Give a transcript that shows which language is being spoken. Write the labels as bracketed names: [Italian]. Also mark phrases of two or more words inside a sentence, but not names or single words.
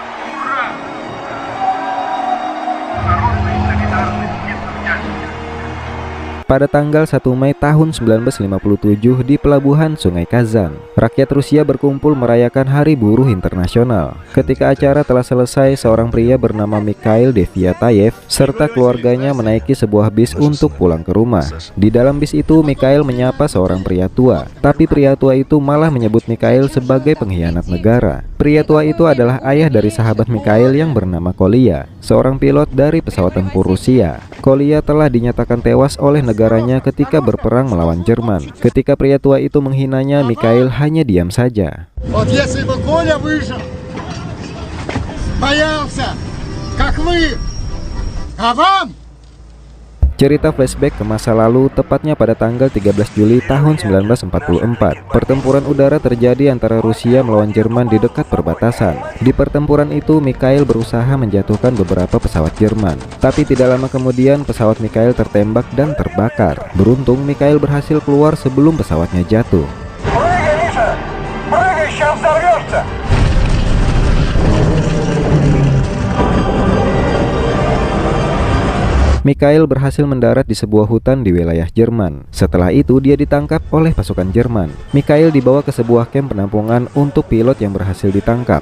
[Russian] Ура! Народная солидарность несовершенна. [Indonesian] Pada tanggal 1 Mei tahun 1957 di pelabuhan Sungai Kazan, rakyat Rusia berkumpul merayakan Hari Buruh Internasional. Ketika acara telah selesai, seorang pria bernama Mikhail Deviatayev serta keluarganya menaiki sebuah bis untuk pulang ke rumah. Di dalam bis itu, Mikhail menyapa seorang pria tua, tapi pria tua itu malah menyebut Mikhail sebagai pengkhianat negara. Pria tua itu adalah ayah dari sahabat Mikhail yang bernama Kolya, seorang pilot dari pesawat tempur Rusia. Kolya telah dinyatakan tewas oleh negaranya ketika berperang melawan Jerman. Ketika pria tua itu menghinanya, Mikhail hanya diam saja. [Russian] Вот если бы Коля выжил, боялся, как вы, а вам? [Indonesian] Cerita flashback ke masa lalu, tepatnya pada tanggal 13 Juli tahun 1944. Pertempuran udara terjadi antara Rusia melawan Jerman di dekat perbatasan. Di pertempuran itu, Mikhail berusaha menjatuhkan beberapa pesawat Jerman. Tapi tidak lama kemudian, pesawat Mikhail tertembak dan terbakar. Beruntung, Mikhail berhasil keluar sebelum pesawatnya jatuh. [Russian] Прыгай, Миша! Прыгай, сейчас взорвешься! [Indonesian] Mikhail berhasil mendarat di sebuah hutan di wilayah Jerman. Setelah itu, dia ditangkap oleh pasukan Jerman. Mikhail dibawa ke sebuah kamp penampungan untuk pilot yang berhasil ditangkap.